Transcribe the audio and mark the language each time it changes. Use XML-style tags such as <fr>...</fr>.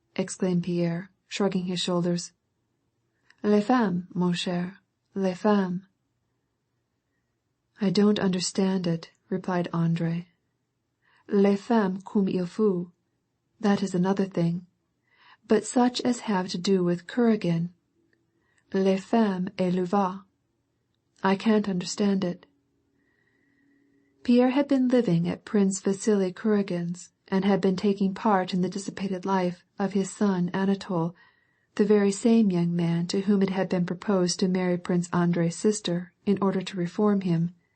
<en>exclaimed Pierre, shrugging his shoulders.</en> <fr>"Les femmes, mon cher, les femmes."</fr> <en>"I don't understand it," replied Andrei.</en> <fr>"Les femmes comme il faut.</fr> <en>That is another thing. But such as have to do with Kuragin.</en> <fr>Les femmes et le vin.</fr> <en>I can't understand it." Pierre had been living at Prince Vasili Kuragin's, and had been taking part in the dissipated life of his son Anatole, the very same young man to whom it had been proposed to marry Prince Andrei's sister in order to reform him.</en>